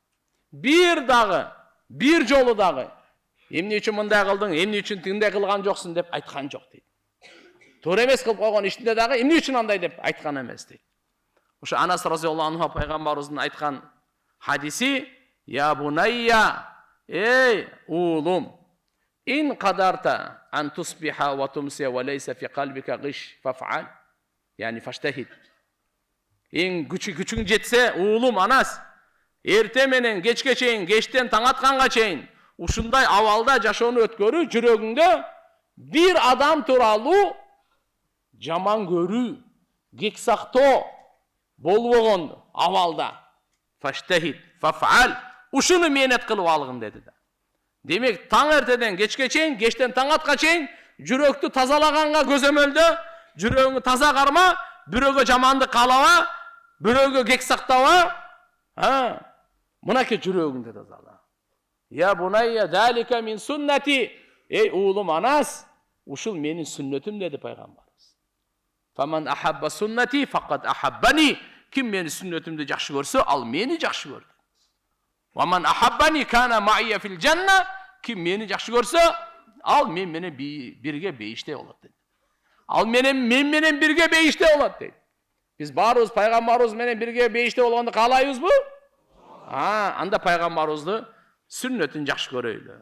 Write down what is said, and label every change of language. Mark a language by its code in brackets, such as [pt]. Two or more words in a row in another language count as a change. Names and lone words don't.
[ky] Бир жолу дагы эмне үчүн мындай кылдың, эмне үчүн тигиндей кылган жоксуң деп айткан жок дейт. Туура эмес кылып койгон ишинде дагы эмне үчүн андай деп айткан эмес дейт. Ошо Анас [ar] رضي الله عنه [ky] пайгамбарыбыздын айткан хадиси: [ar] "يا بني", [ky] эй уулум, [ar] "إن قدرت أن تصبح وتمسي وليس في قلبك غش فافعل", يعني فاجتهد. [ky] Eң күчүң жетсе, уулум Анас, эрте менен кечке чейин, кечтен таң атканга чейин ушундай абалда жашоону өткөрүү, жүрөгүңдө бир адам тууралуу жаман көрүү, кек сактоо болбогон абалда [ar] فاجتهد فافعل, [ky] ушуну менет кылып алгын деди да. Демек, таң эртеден кечке чейин, кечтен таң атка чейин жүрөктү тазалаганга көзөмөлдө, жүрөгүңдү таза карма, бирөөгө жамандык каалаба, бирөөгө кек сактаба, мынакей жүрөгүңдү тазала. [ar] "يا بني ذلك من سنتي", [ky] эй уулум Анас, ушул менин сүннөтүм деди пайгамбарыбыз. [ar] "فمن أحب سنتي فقد أحبني", [ky] ким менин сүннөтүмдү жакшы көрсө, ал мени жакшы көрдү. [ar] "ومن أحبني كان معي في الجنة", [ky] ким мени жакшы көрсө, ал мен менен бирге бейиште болот дейт. Ал мен менен бирге бейиште болот дейт. Биз баарыбыз пайгамбарыбыз менен бирге бейиште болгонду каалайбызбы? Анда пайгамбарыбызды сүннөтүн жакшы көрөйлү.